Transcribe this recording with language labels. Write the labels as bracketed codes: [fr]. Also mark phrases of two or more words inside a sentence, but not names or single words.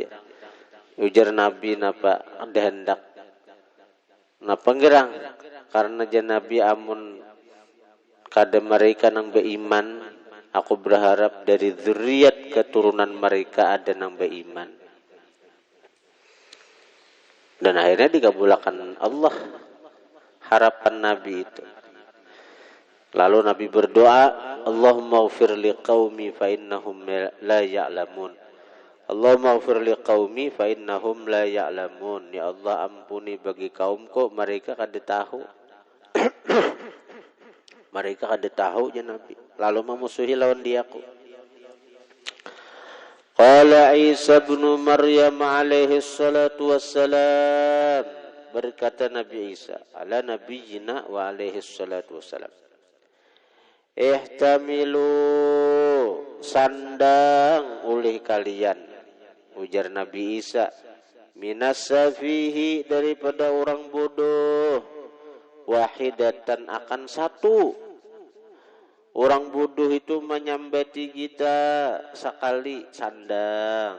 [bjn] Ujar Nabi napa ada hendak napa gerang karena jan Nabi amun kada mereka nang beriman, aku berharap dari zuriat keturunan mereka ada nang beriman. Dan akhirnya dikabulkan Allah harapan Nabi itu. Lalu Nabi berdoa, [ar] اللهم اغفر لقومي فإنهم لا يعلمون. اللهم اغفر لقومي فإنهم لا يعلمون. يا الله, [bjn] ampuni bagi kaumku, mereka kada tahu. Mereka kada tahu ya Nabi. Lalu memusuhi lawan diaku. [ar] قال عيسى بن مريم عليه الصلاة والسلام. Berkata Nabi Isa على نبينا وعليه الصلاة والسلام. [bjn] Ihtamilu, sandang oleh kalian, ujar Nabi Isa, [ar] من السفيه [bjn] daripada orang bodoh, wahidatan akan satu. Orang bodoh itu menyambati kita sekali, sandang.